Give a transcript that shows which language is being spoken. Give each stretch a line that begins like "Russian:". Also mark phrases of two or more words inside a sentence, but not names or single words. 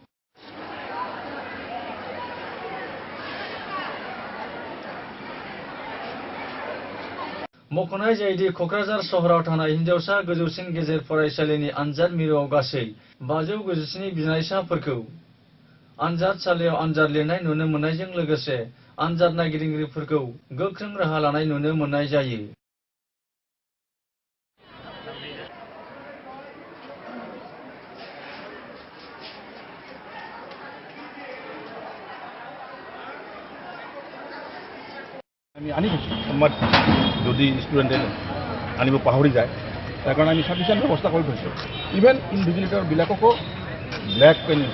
Bodo: मख'नाय जायोदि क'क्राझार सहराव थानाय हिनजावसा गोजौसिन गेजेर फरायसालिनि आनजाद मिरुआव गासै 597 बिनायसाफोरखौ आनजादसालियाव आनजाद लिरनाय नुनो मोननायजों लोगोसे आनजाद नायगिरिफोरखौ गोख्रों राहा लानाय नुनो मोननाय जायो
Assamese: যদি ষ্টুডেণ্টে আনিব পাহৰি যায় তাৰ কাৰণে আমি সাফিচিয়েণ্ট ব্যৱস্থা কৰি থৈছোঁ ইভেন ইনভিজিলেটৰবিলাককো ব্লেক পেন ইউজ